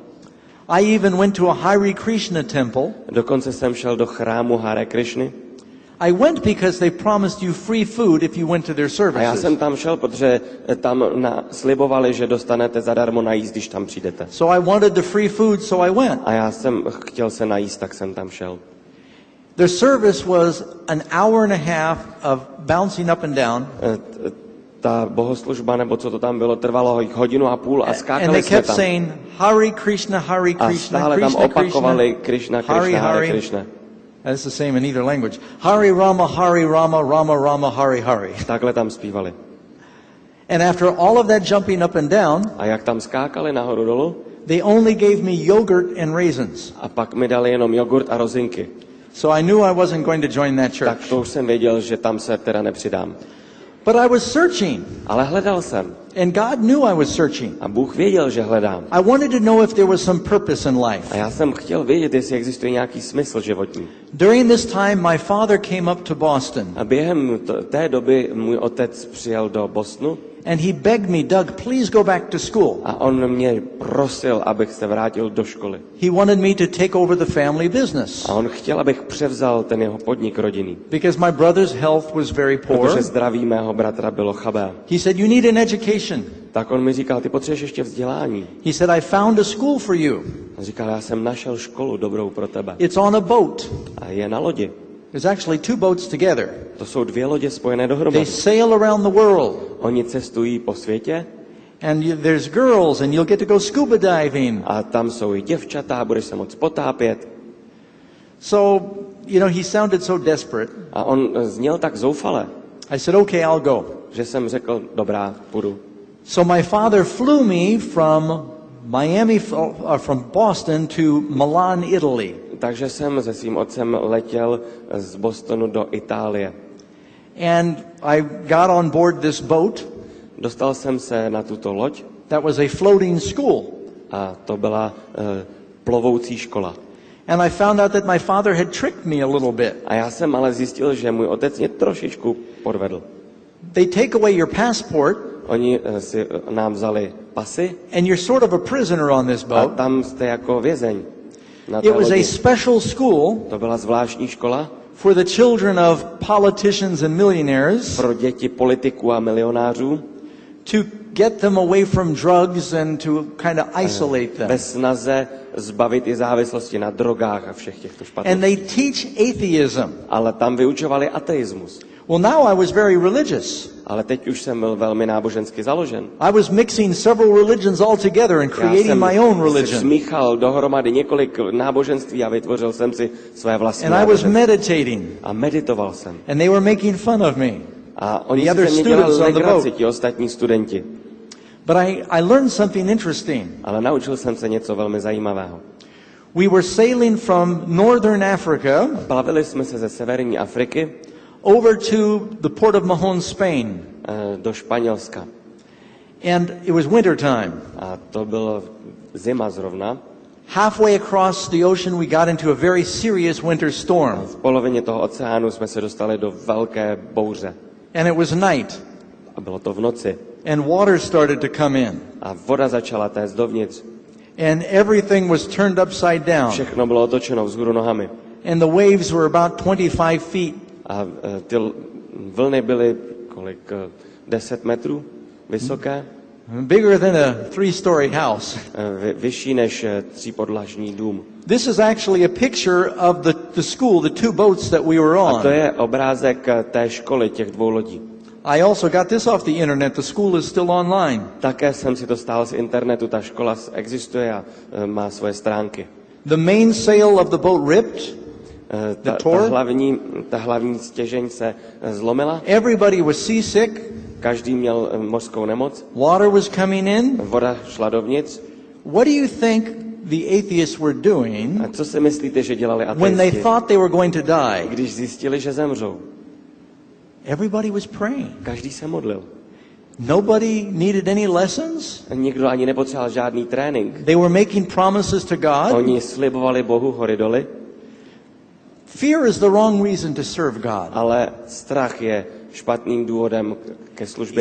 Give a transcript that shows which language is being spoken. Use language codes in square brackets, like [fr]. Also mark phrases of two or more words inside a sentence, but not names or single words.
[en] I even went to a Hare Krishna temple. [cs] Dokonce jsem šel do chrámu Hare Krishny. [en] I went because they promised you free food if you went to their [cs] A já [en] services. [cs] jsem tam šel, protože tam slibovali, že dostanete zadarmo najíst, když tam přijdete. [en] So I wanted the free food, so I went. [cs] A já jsem chtěl se najíst, tak jsem tam šel. [en] The service was an hour and a half of bouncing up and down. [cs] Ta bohoslužba, nebo co to tam bylo, trvalo 1,5 hodiny a [en] And [cs] skákali [en] they [cs] jsme [en] kept [cs] tam. [en] saying, [sa] Hare Krishna, Hare [cs] A [sa] Krishna, [cs] stále tam [sa] Krishna, [cs] opakovali [sa] Krishna. Krishna, Krishna, Hare Krishna. [en] That's the same in either language. [sa] Hare Rama, Hare Rama, Rama Rama, Hare Hare. [cs] Takhle tam zpívali. [en] And after all of that jumping up and down, [cs] A jak tam skákali nahoru dolů, [en] they only gave me yogurt and raisins. [cs] a pak mi dali jenom jogurt a rozinky. [en] So I knew I wasn't going to join that [cs] Tak [en] church. [cs] to už jsem věděl, že tam se teda nepřidám. [en] But I was searching, [cs] Ale hledal jsem. [en] and God knew I was searching. [cs] A Bůh věděl, že hledám. [en] I wanted to know if there was some purpose in life. [cs] A já jsem chtěl vědět, jestli existuje nějaký smysl životní. [en] During this time, my father came up to Boston, [cs] A během té doby můj otec přijel do Bostonu [en] and he begged me, Doug, please go back to school. [cs] a on mě prosil, abych se vrátil do školy. [en] He wanted me to take over the family business [cs] A on chtěl, abych převzal ten jeho podnik rodinný. [en] because my brother's health was very poor. [cs] Protože zdraví mého bratra bylo chabé. [en] He said, you need an education. [cs] Tak on mi říkal, ty potřebuješ ještě vzdělání. [en] He said, I found a school for you. [cs] On říkal, já jsem našel školu dobrou pro tebe. [en] It's on a boat. [cs] A je na lodi. [en] There's actually 2 boats together. [cs] To jsou 2 lodě spojené [en] They [cs] dohromady. [en] sail around the world. [cs] Oni cestují po světě [en] And there's girls, and you'll get to go scuba diving. [cs] a tam jsou i děvčata, budeš se moc potápět. [en] So, he sounded so desperate. [cs] A on zněl tak zoufale. [en] I said, okay, I'll go. [cs] Že jsem řekl, dobrá, půjdu. [en] So my father flew me from from Boston to Milan, Italy. [cs] Takže jsem se svým otcem letěl z Bostonu do Itálie. [en] And I got on board this boat. [cs] Dostal jsem se na tuto loď. [en] That was a floating school. [cs] A to byla plovoucí škola. [en] And I found out that my father had tricked me a little bit. [cs] A já jsem ale zjistil, že můj otec mě trošičku podvedl. [en] They take away your passport. [cs] Oni si nám vzali pasy. [en] And you're sort of a prisoner on this [cs] A [en] boat. [cs] tam jste jako vězeň. [en] It was a special school [cs] To byla zvláštní škola [en] for the children of politicians and millionaires [cs] pro děti politiků a milionářů [en] to get them away from drugs and to kind of isolate them. [cs] ve snaze zbavit i závislosti na drogách a všech těchto špatných. [en] And they teach atheism. [cs] Ale tam vyučovali ateismus. [en] Well, now I was very religious. [cs] Ale teď už jsem byl velmi nábožensky založen. [en] I was mixing several religions all together and creating my own [cs] Já jsem [en] religion. [cs] smíchal dohromady několik náboženství a vytvořil jsem si své vlastní [en] And I was [cs] náboženství. [en] meditating. [cs] A meditoval jsem. [en] And they were making fun of me. [cs] A oni [en] The [cs] si [en] other [cs] ze mě dělali [en] students on the [cs] legraci, [en] boat. [cs] ti ostatní studenti. [en] But I learned something interesting. [cs] Ale naučil jsem se něco velmi zajímavého. [en] We were sailing from northern Africa [cs] Plavili jsme se ze severní Afriky [en] over to the port of Mahon, Spain. [cs] Do Španělska. [en] And it was winter time. [cs] A to bylo zima zrovna. [en] Halfway across the ocean we got into a very serious winter storm. [cs] V polovině toho oceánu jsme se dostali do velké bouře. [en] And it was night. [cs] A bylo to v noci. [en] And water started to come in. [cs] A voda začala téct dovnitř. [en] And everything was turned upside down. [cs] Všechno bylo otočeno vzhůru nohami. [en] And the waves were about 25 feet. [cs] A ty vlny byly 10 metrů vysoké. [en] Bigger than a 3-story house. [cs] Vyšší než 3podlažní dům. [en] This is actually a picture of the school, the two boats that we were [cs] A to [en] on. [cs] je obrázek té školy, těch dvou lodí. [en] I also got this off the internet. The school is still online. [cs] Také jsem si to stál z internetu, ta škola existuje a má svoje stránky. [en] The main sail of the boat ripped. [cs] Ta hlavní stěžeň se zlomila. [en] Everybody was seasick. [cs] Každý měl mořskou nemoc. [en] Water was coming in. [cs] Voda šla dovnitř. [en] What do you think the atheists were doing [cs] A co si myslíte, že dělali [en] when they [cs] ateisti, [en] thought they were going to die? [cs] když zjistili, že zemřou? [en] Everybody was praying. [cs] Každý se modlil. [en] Nobody needed any lessons. [cs] Nikdo ani nepotřeboval žádný trénink. [en] They were making promises to God. [cs] Oni slibovali Bohu hory doly, [en] Fear is the wrong reason to serve God. [cs] ale strach je špatným důvodem ke službě